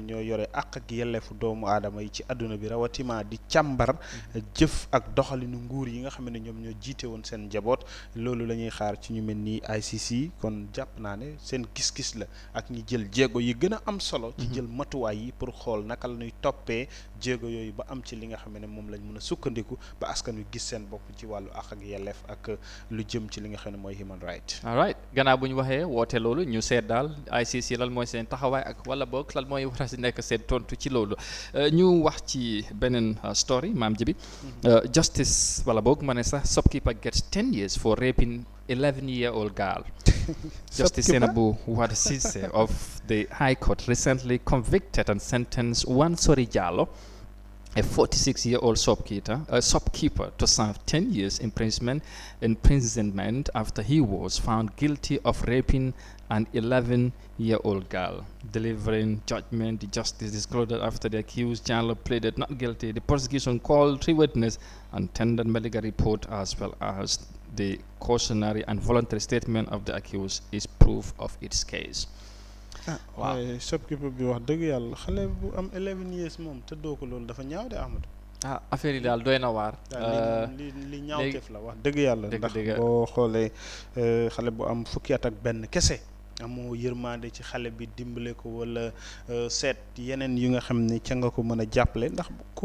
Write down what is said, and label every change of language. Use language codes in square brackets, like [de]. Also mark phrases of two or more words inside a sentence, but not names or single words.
[wo] ñoo yore àq ak yelleefu doomu aadama yi ci àdduna bi rawatima di càmbar jëf ak doxalinu nguur yi nga xam ne ñoom ñoo jiite woon seen njaboot loolu la ñuy xaar ci ñu mel ni ICC kon jàpp naa ne seen gis-gis la ak ñi jël jéego yi gën a am solo ci jël matuwaay yi pour xool naka la ñuy toppee jéego yooyu ba am ci li nga xam ne moom lañ mën a sukkandiku ba askan wi gis seen bopp ci wàllu àq ak yelleef ak lu jëm ci li nga xam ne mooy [en] human right. all right [wo] gannaaw bu ñu waxee woote loolu ñu seet daal ICC lan mooy seen taxawaay ak wala boog lan mooy war a si nekk seen tontu ci loolu ñu wax ci beneen story maam ji bi justice wala boog ma ne sax [en] shopkeeper gets 10 years for raping 11-year-old girl. Justice Senabu Wadisise of the High Court recently convicted and sentenced Wansori Jallo, a 46-year-old shopkeeper, to serve 10 years imprisonment after he was found guilty of raping an 11-year-old girl. Delivering judgment, the justice disclosed that after the accused Jallo pleaded not guilty, the prosecution called 3 witnesses and tendered medical report as well as the cautionary and voluntary statement of the accused is proof of its case. [wo] waaw shopkeeper bi wax dëgg yàlla xale bu am [en] 11 years [wo] moom te doo ko loolu dafa ñaaw de Amadou. Affaire yi daal doy na waar. li ñaawteef la wax dëgg yàlla. ndax boo xoolee xale bu am fukki at ak benn kese. amoo yërmande ci xale bi dimbale ko wala seet yeneen yu nga xam ne ca nga ko mën a jàppale ndax.